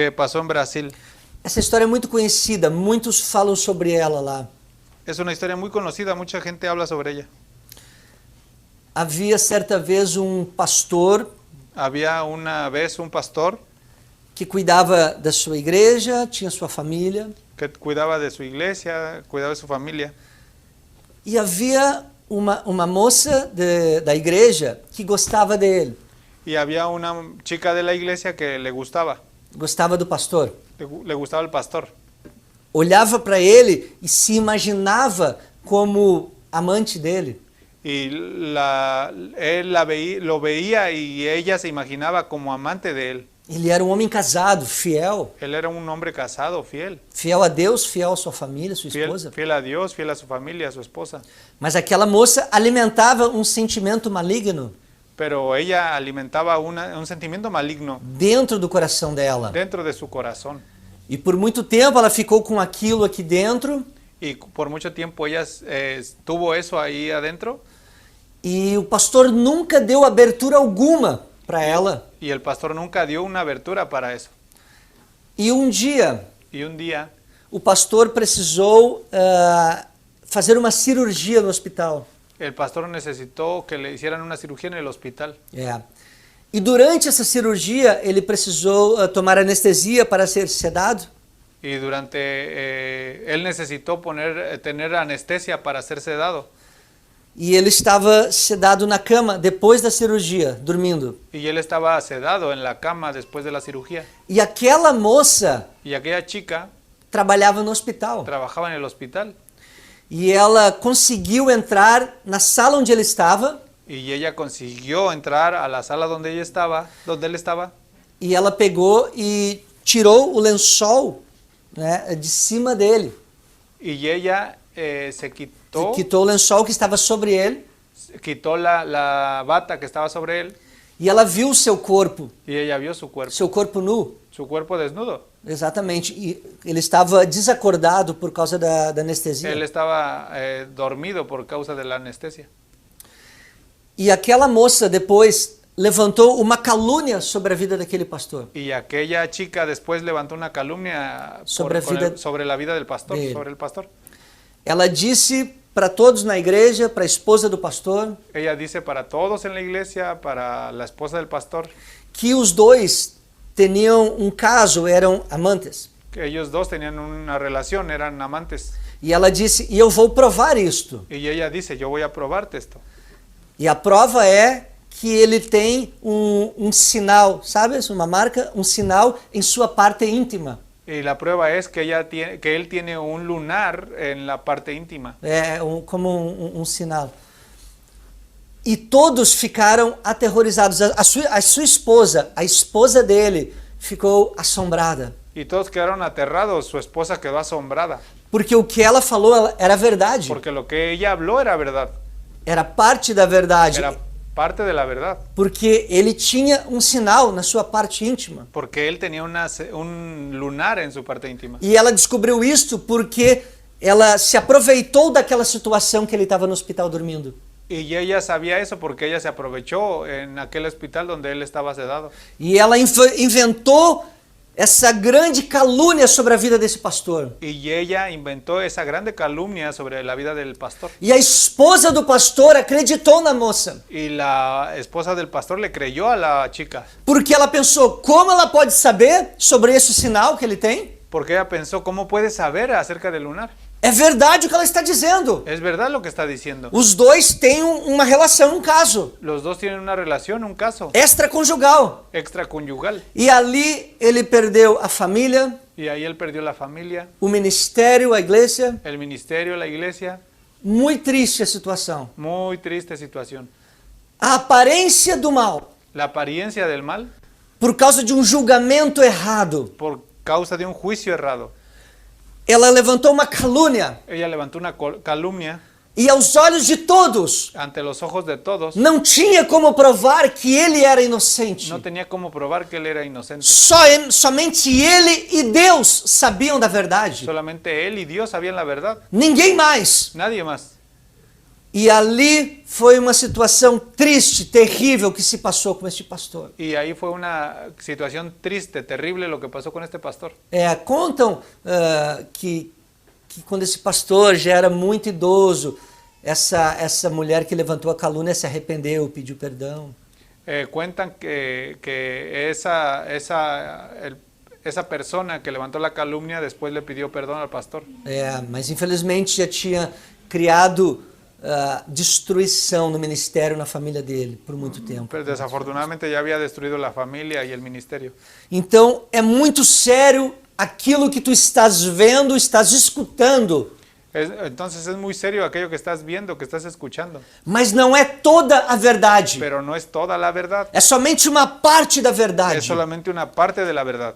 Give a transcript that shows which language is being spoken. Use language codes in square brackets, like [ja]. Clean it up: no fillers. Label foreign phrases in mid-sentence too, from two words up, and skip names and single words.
[es] que pasó en Brasil. [pt] Essa história é muito conhecida, muitos falam sobre ela lá. [es] Es una historia muy conocida, mucha gente habla sobre ella. [pt] Havia certa vez um pastor [es] Había una vez un pastor [pt] que cuidava da sua igreja, tinha sua família, [es] que cuidaba de su iglesia, cuidaba de su familia. [pt] e havia uma moça da igreja que gostava dele, [es] Y había una chica de la iglesia que le gustaba [pt] do pastor. [es] le gustaba el pastor. [pt] Olhava para ele e se imaginava como amante dele. [es] Y él lo veía y ella se imaginaba como amante de él. [pt] Ele era um homem casado, fiel [es] Él era un hombre casado, fiel. [pt] a Deus, fiel à sua família, sua [es] Fiel, [pt] esposa. [es] fiel a Dios, fiel a su familia, a su esposa. [pt] Mas aquela moça alimentava um sentimento maligno [es] Pero ella alimentaba un sentimiento maligno [pt] dentro do coração dela. [es] dentro de su corazón. [pt] E por muito tempo ela ficou com aquilo aqui dentro, [es] Y por mucho tiempo ella tuvo eso ahí adentro [pt] e o pastor nunca deu abertura alguma para ela. [es] y el pastor nunca dio una abertura para eso. [pt] E um dia [es] Y un día [pt] o pastor precisou fazer uma cirurgia no hospital. [es] el pastor necesitó que le hicieran una cirugía en el hospital. [pt] E durante essa cirurgia ele precisou tomar anestesia para ser sedado. [es] Y él necesitó tener anestesia para ser sedado. [pt] E ele estava sedado na cama depois da cirurgia, dormindo. [es] Y él estaba sedado en la cama después de la cirugía. [pt] E aquela moça [es] Y aquella chica [pt] trabalhava no hospital. [es] trabajaba en el hospital. [pt] E ela conseguiu entrar na sala onde ele estava. [es] Y ella consiguió entrar a la sala donde él estaba. [pt] E ela pegou e tirou o lençol, né, de cima dele. [es] Y ella se quitó, [pt] Quitou o lençol que estava sobre ele. [es] quitó la bata que estaba sobre él. [pt] E ela viu o seu corpo [es] Y ella vio su cuerpo desnudo. [pt] Exatamente. E ele estava desacordado por causa da anestesia. [es] Él estaba dormido por causa de la anestesia. [pt] E aquela moça depois levantou uma calúnia sobre a vida daquele pastor. [es] Y aquella chica después levantó una calumnia Sobre la vida del pastor, de él. sobre el pastor. [pt] Ela disse para todos na igreja, para a esposa do pastor, [es] Ella dice para todos en la iglesia, para la esposa del pastor, [pt] que os dois tinham um caso, eram amantes. [es] que ellos dos tenían una relación, eran amantes. [pt] E ela disse, e eu vou provar isto. [es] Y ella dice, yo voy a probarte esto. [pt] E a prova é que ele tem um sinal, sabes? Uma marca, um sinal em sua parte íntima. [es] Y la prueba es que él tiene un lunar en la parte íntima. [pt] Como um sinal. E todos ficaram aterrorizados. A sua esposa, a esposa dele, ficou assombrada. [es] Y todos quedaron aterrados, su esposa quedó asombrada. [pt] Porque o que ela falou era verdade. [es] Porque lo que ella habló era verdad. [pt] Era parte da verdade. [es] Era parte de la verdad. [pt] Porque ele tinha um sinal na sua parte íntima. [es] Porque él tenía un lunar en su parte íntima. [pt] E ela descobriu isso porque ela se aproveitou daquela situação que ele estava no hospital dormindo. [es] Y ella sabía eso porque ella se aprovechó en aquel hospital donde él estaba sedado. [pt] E ela inventou essa grande calúnia sobre a vida desse pastor. [es] Y ella inventó esa grande calumnia sobre la vida del pastor. [pt] E a esposa do pastor acreditou na moça. [es] Y la esposa del pastor le creyó a la chica. [pt] Porque ela pensou, como ela pode saber sobre esse sinal que ele tem? [es] Porque ella pensó, ¿cómo puede saber acerca del lunar? [pt] É verdade o que ela está dizendo. [es] Es verdad lo que está diciendo. [pt] Os dois têm uma relação, um caso [es] Los dos tienen una relación, un caso [pt] extraconjugal. [es] extraconyugal. [pt] E ali ele perdeu a família, [es] Y ahí él perdió la familia, [pt] o ministério, a igreja. [es] el ministerio, la iglesia. [pt] Muito triste a situação. [es] Muy triste situación. [pt] A aparência do mal, [es] La apariencia del mal [pt] por causa de um julgamento errado. [es] por causa de un juicio errado. [pt] Ela levantou uma calúnia [es] Ella levantó una calumnia [pt] e aos olhos de todos [es] ante los ojos de todos. [pt] não tinha como provar que ele era inocente. [es] No tenía cómo probar que él era inocente. [pt] Somente ele e Deus sabiam da verdade. [es] Solamente él y Dios sabían la verdad. [pt] Ninguém mais. [es] Nadie más. [pt] E ali foi uma situação triste, terrível que se passou com este pastor. [es] Y ahí fue una situación triste, terrible lo que pasó con este pastor. [pt] Contam que quando esse pastor já era muito idoso, essa mulher que levantou a calúnia se arrependeu, pediu perdão. [es] Cuentan que esa persona que levantó la calumnia después le pidió perdón al pastor. [pt] Mas infelizmente já tinha criado destruição no ministério, na família dele, por muito tempo. [es] Pero desafortunadamente ya había destruido la familia y el ministerio. [pt] Então é muito sério aquilo que tu estás vendo, estás escutando. [es] Entonces es muy serio aquello que estás viendo, que estás escuchando. [pt] Mas não é toda a verdade. [es] Pero no es toda la verdad. [pt] É somente uma parte da [es] Es [pt] verdade. [es] solamente una parte de la verdad.